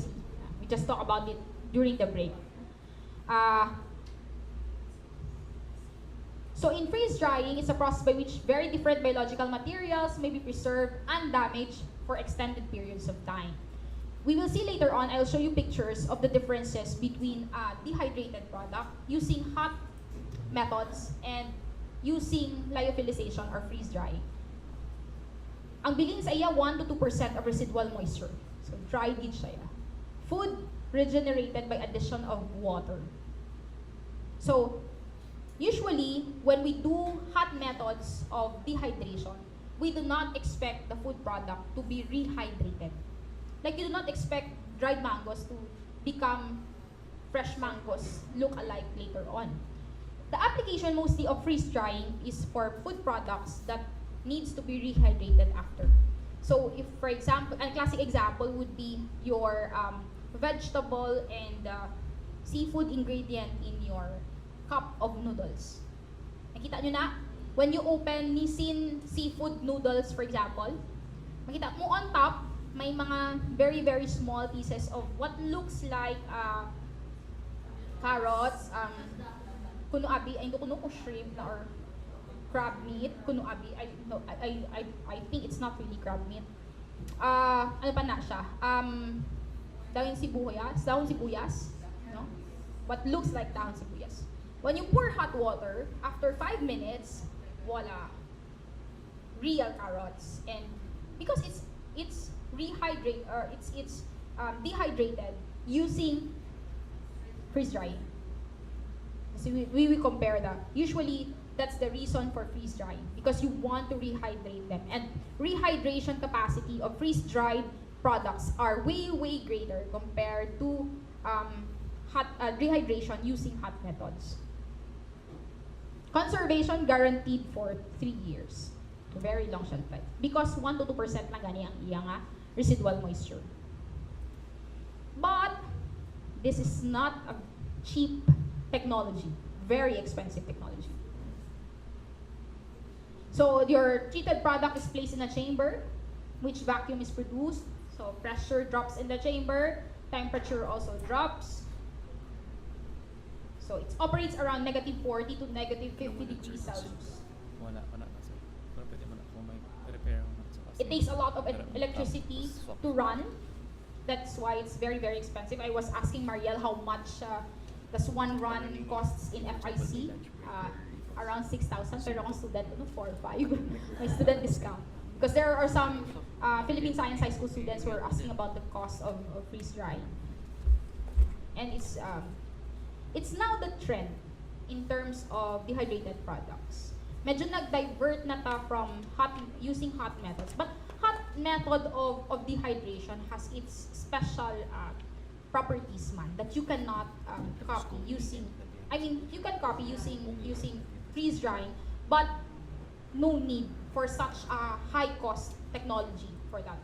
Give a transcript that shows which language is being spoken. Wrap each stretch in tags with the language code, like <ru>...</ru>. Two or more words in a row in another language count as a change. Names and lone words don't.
<en>We just talked about it during the break. So in freeze drying, it's a process by which very different biological materials may be preserved undamaged for extended periods of time. We will see later on, I'll show you pictures of the differences between a dehydrated product using hot methods and using lyophilization or freeze drying.</en> <hil>Ang bilin sa iya, 1 to 2%</hil> <en>of residual moisture.</en> <hil>So dry gid siya.</hil> <en>Food regenerated by addition of water. So usually, when we do hot methods of dehydration, we do not expect the food product to be rehydrated. Like you do not expect dried mangoes to become fresh mangoes look alike later on. The application mostly of freeze drying is for food products that needs to be rehydrated after. So if, for example, a classic example would be your vegetable and seafood ingredient in your cup of noodles.</en> <hil>Nakita nyo na?</hil> <en>When you open Nissin seafood noodles, for example,</en> <hil>makita mo</hil> <en>on top,</en> <hil>may mga</hil> <en>very, very small pieces of what looks like carrots,</en> <hil>kuno abi, ay kuno ko</hil> <en>shrimp na or crab meat,</en> <hil>kuno abi,</hil> <en>I think it's not really crab meat.</en> <hil>Ano pa na siya? Dahon sibuyas, no?</hil> <en>What looks like</en> <hil>dahon sibuyas.</hil> <en>When you pour hot water, after 5 minutes, voila, real carrots. And because it's rehydrate or it's dehydrated using freeze drying. So we compare that. Usually that's the reason for freeze drying because you want to rehydrate them, and rehydration capacity of freeze dried products are way greater compared to rehydration using hot methods. Conservation guaranteed for 3 years. Very long shelf life. Because 1 to 2%</en> <hil>lang gani ang iyang</hil> <en>residual moisture. But this is not a cheap technology. Very expensive technology. So your treated product is placed in a chamber, which vacuum is produced. So pressure drops in the chamber, temperature also drops. So it operates around -40 to -50 degrees Celsius. It takes a lot of electricity to run. That's why it's very expensive. I was asking Marielle how much does one run costs in FIC. Around 6,000,</en> <hil>pero akong student, 4 or 5.</hil> <en>My student discount. Because there are some Philippine Science High School students who are asking about the cost of freeze drying. And it's now the trend in terms of dehydrated products.</en> <hil>Medyo nag-divert na ta</hil> <en>from using hot methods. But hot method of dehydration has its special properties that you cannot copy using, you can copy using freeze drying, but no need for such a high cost technology for that.</en>